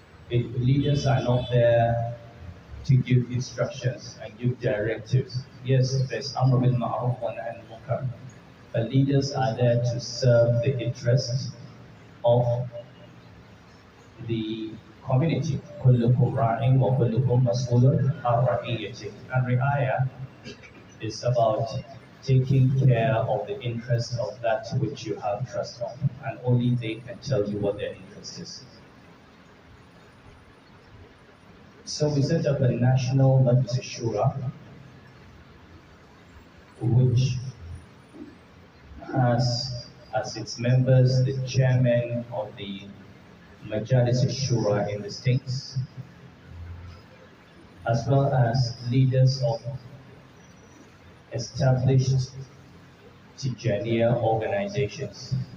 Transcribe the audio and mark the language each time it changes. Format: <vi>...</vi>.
<en>Leaders are not there to give instructions and give directives. Yes, there's Amr bil Ma'ruf wa Nahy anil Munkar, but leaders are there to serve the interests of the community.</en> <ar>كلكم راع وكلكم مسؤول عن رعيته.</ar> <en>And ri'ayah is about taking care of the interests of that which you have trust on, and only they can tell you what their interest is. So we set up a national Majlis Shura, which has as its members the chairman of the Majalis Shura in the states, as well as leaders of established Tijaniya organizations</en>